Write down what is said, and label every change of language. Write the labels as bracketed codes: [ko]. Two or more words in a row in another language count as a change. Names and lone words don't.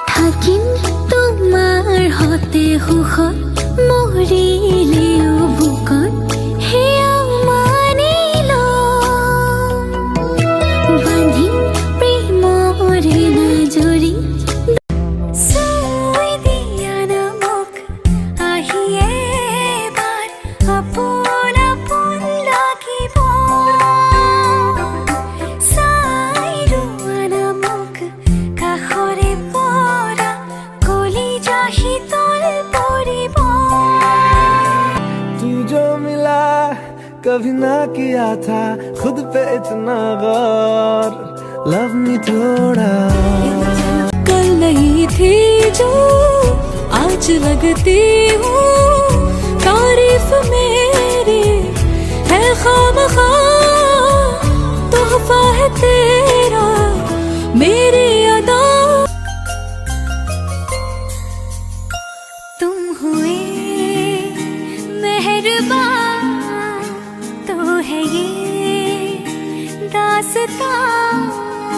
[as] থাকিম তোমাৰ হতে সুখত মৰিলেও বুকত হেয়া মানি লম বান্ধিম প্ৰেমৰে নজৰি চুই দিয়া না মোক আহি এবাৰ আপোন আপোন লাগিব চাই ৰোৱা না মোক কাষৰে পৰা কলিজা শীতল পৰিব [hi] तू जो मिला कभी ना किया था खुद पे इतना गौर [en] love me [hi] थोड़ा कल नहीं थी जो आज लगती हूँ तारीफ मेरी है खामखा तोहफा है तेरा मेरी अदा तुम हुए मेहरबान तो है ये दास्तां